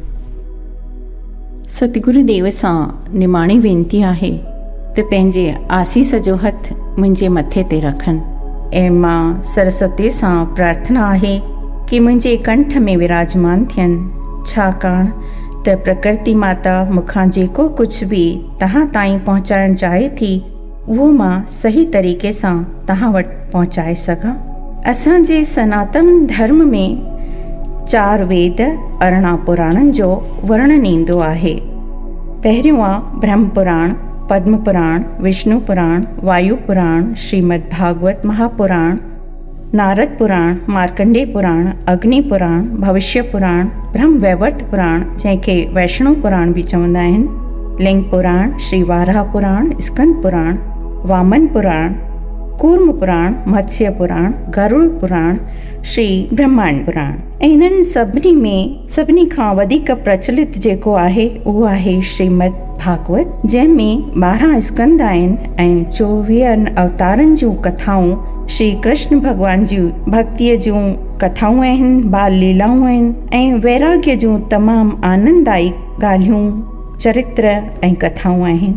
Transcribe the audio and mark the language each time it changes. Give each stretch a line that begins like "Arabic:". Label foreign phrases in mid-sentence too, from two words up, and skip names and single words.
Sindhi: सतगुरुदेव सां निमाणी वेनती आहे त पंहिंजे आसीस जो हथ मुंहिंजे मथे ते रखनि ऐं मां सरस्वती सां प्रार्थना आहे कि मुंहिंजे कंठ में विराजमान थियनि, छाकाणि त प्रकृति माता मूंखां जेको कुझु बि तव्हां ताईं पहुचाइणु चाहे थी उहो मां सही तरीक़े सां तव्हां वटि पहुचाए सघां। असांजे सनातन धर्म में 4 वेद 18 पुराणनि जो वर्णन ईंदो आहे। पहिरियों आहे ब्रह्म पुराण, पद्म पुराण, विष्णु पुराण, वायु पुराण, श्रीमद भागवत महापुराण, नारद पुराण, मार्कंडेय पुराण, अग्नि पुराण, भविष्य पुराण, ब्रह्म वैवर्त पुराण जंहिंखे वैष्णो पुराण बि चवंदा आहिनि, लिंग पुराण, श्री वाराह पुराण, स्कंद पुराण, वामन पुराण, कूर्म पुराण, मत्स्य पुराण, गरुड़ पुराण, श्री ब्रह्मांड पुराण। ऐं इन्हनि सभिनी में सभिनी खां वधीक प्रचलित जेको आहे उहो आहे श्रीमद भागवत, जंहिंमें 12 स्कंद आहिनि ऐं 24 अवतारनि जूं कथाऊं, श्री कृष्ण भॻवान जूं भक्तीअ जूं कथाऊं आहिनि, बाल लीलाऊं आहिनि ऐं वैराग्य जूं तमामु आनंददायी ॻाल्हियूं, चरित्र ऐं कथाऊं आहिनि।